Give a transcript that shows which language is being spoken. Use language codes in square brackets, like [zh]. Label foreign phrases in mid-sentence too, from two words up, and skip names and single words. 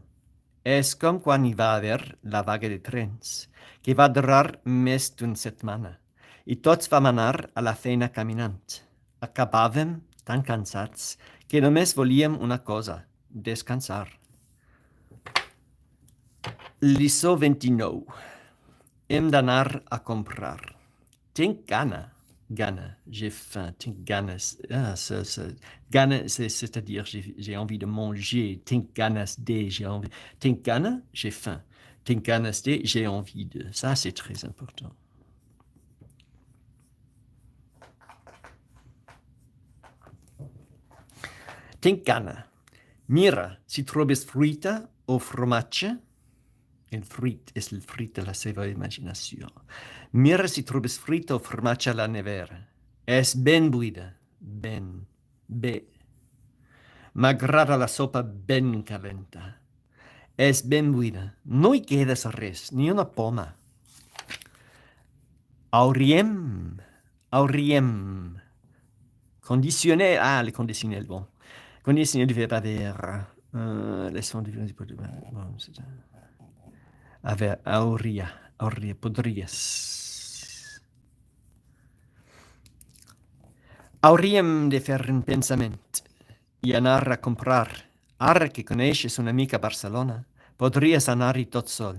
[ca] És com quan hi va haver la vaga de trens, que va durar més d'una setmana, i tots vam anar a la feina caminant. Acabàvem tan cansats que només volíem una cosa, descansar. Lliçó 29. Hem d'anar a comprar. Tinc gana. Gana, [fr] j'ai faim. [ca] Tinc ganes. Gana, [fr] c'est-à-dire j'ai envie de manger. [ca] Tinc ganas de, [fr] j'ai envie. [ca] Tinc gana, [fr] j'ai faim. [ca] Tinc ganas de, [fr] j'ai envie de. Ça, c'est très important. [ca] Tinc gana. Mira, si trobes fruita o formatge, el fruit és el fruit de la seva imaginació. Mira si trobes fruita o formatge a la nevera. És ben buida. Ben. Bé. M'agrada la sopa ben calenta. És ben buida. No hi quedes res, ni una poma. Hauríem. [fr] Conditionnel. Ah, le conditionnel, bon. Conditionnel du verbe haver. Laissons du verbe bon, c'est ça. [ca] Haver, hauria, podries. Hauríem de fer un pensament i anar a comprar. Ara que coneixes una mica Barcelona, podries anar-hi tot sol.